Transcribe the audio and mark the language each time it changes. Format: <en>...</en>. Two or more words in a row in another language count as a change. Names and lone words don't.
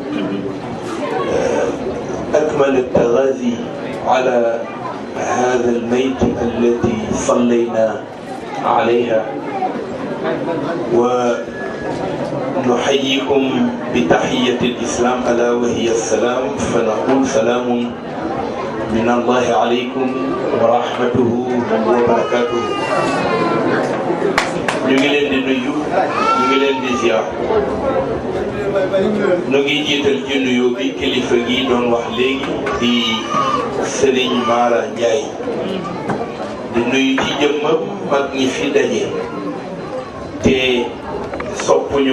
<ar>أكمل التغازي على هذا الميت التي صلينا عليها ونحييكم بتحية الإسلام ألا وهي السلام فنقول سلام من الله عليكم ورحمته وبركاته.</ar> <wo>ñu ngi leen di nuyu ñu ngi leen di ziar ñu ngi jiital ci nuyu bi kilifa gi doon wax léegi di Serigne Mara Ndiaye di nuyu ci jëmmam mag ñi fi daje te soppuñu</wo>